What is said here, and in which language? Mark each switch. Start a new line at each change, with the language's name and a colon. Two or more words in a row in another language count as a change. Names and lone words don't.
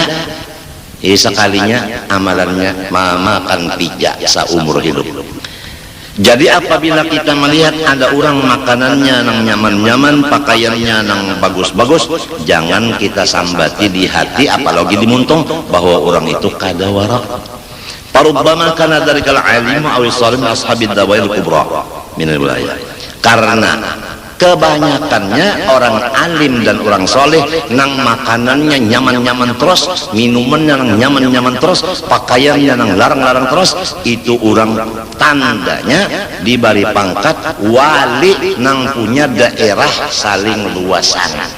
Banjar: Sekalinya amalannya makan pija seumur hidup. Jadi apabila kita melihat ada orang makanannya nang nyaman-nyaman, pakaiannya nang bagus-bagus, jangan kita sambati di hati apalagi di muntung bahwa orang itu kada warak.
Arabic: فربما كان ذلك العالم أو الصالح أصحاب الدوائر الكبرى من الولاية.
Banjar: Karena kebanyakannya orang alim dan orang soleh nang makanannya nyaman-nyaman terus, minumannya nang nyaman-nyaman terus, pakaiannya nang larang-larang terus, itu orang tandanya diberi pangkat wali nang punya daerah saling luasan.